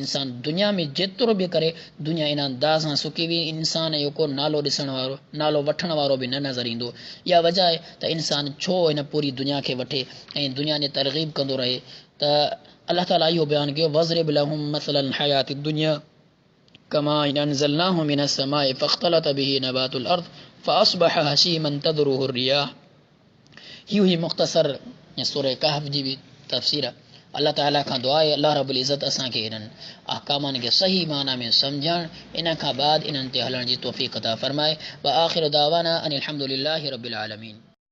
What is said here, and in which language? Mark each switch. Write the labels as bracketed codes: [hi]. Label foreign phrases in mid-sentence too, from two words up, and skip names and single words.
[sd] इंसान दुनिया में जेतिरो बि करे, दुनिया इन अंदाज़ सां सुकी हुई, इंसान जो को नालो ॾिसण वारो, नालो वठण वारो बि न नज़र ईंदो। इहा वजह आहे त इंसान छो हिन पूरी दुनिया खे वठे ऐं दुनिया जी तरग़ीब कंदो रहे। त अल्लाह ताला इहो बयानु कयो, [ar] واضرب لهم مثل الحياة الدنيا كماء أنزلناه من السماء فاختلط به نبات الأرض فأصبح هشيما تذروه الرياح. [sd] ही हुई मुख़्तसर सूरह कहफ़ जी बि तफसीर। अल्लाह ताला खां दुआ आहे [ar] الله رب العزة [sd] असांखे इन्हनि अहकामनि खे सही माना में सम्झण, इन खां बाद इन्हनि ते हलण जी तौफ़ीक़ अता फ़रमाए। [ar] وآخر دعوانا أن الحمد لله رب العالمين.